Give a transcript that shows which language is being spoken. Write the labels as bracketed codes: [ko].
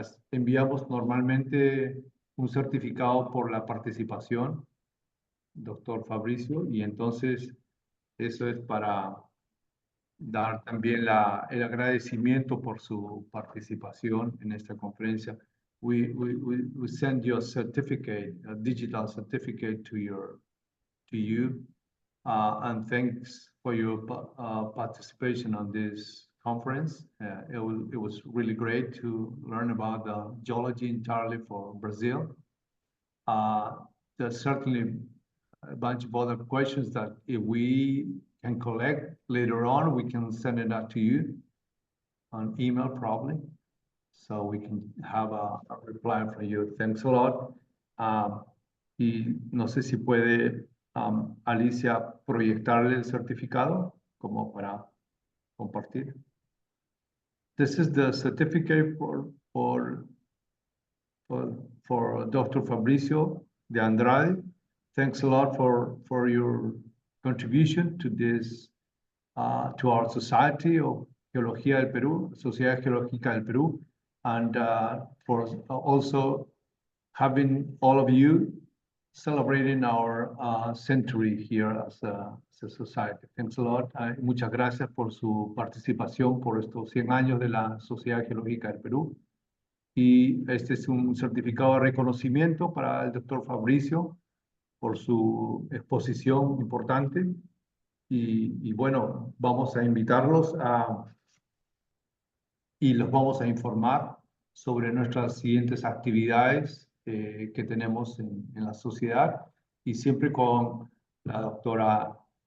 [es] Enviamos normalmente un certificado por la participación, doctor Fabricio, y entonces eso es para dar también el agradecimiento por su participación en esta conferencia. [en] We send you a certificate, a digital certificate to you, and thanks for your participation on this conference. It was really great to learn about the geology entirely for Brazil. There's certainly a bunch of other questions that if we can collect later on, we can send it out to you on email probably, so we can have a reply from you. Thanks a lot. [es] Y no sé si puede Alicia proyectarle el certificado como para compartir. [en] This is the certificate for Dr. Fabricio de Andrade. Thanks a lot for your contribution to this, to our Society of Geología del Perú, Sociedad Geológica del Perú, and for also having all of you celebrating our century here as a society. Thanks a lot. [es] Muchas gracias por su participación por estos 100 años de la Sociedad Geológica del Perú. Y este es un certificado de reconocimiento para el doctor Fabricio por su exposición importante. Y bueno, vamos a invitarlos y los vamos a informar sobre nuestras siguientes actividades que tenemos en la sociedad, y siempre con la doctora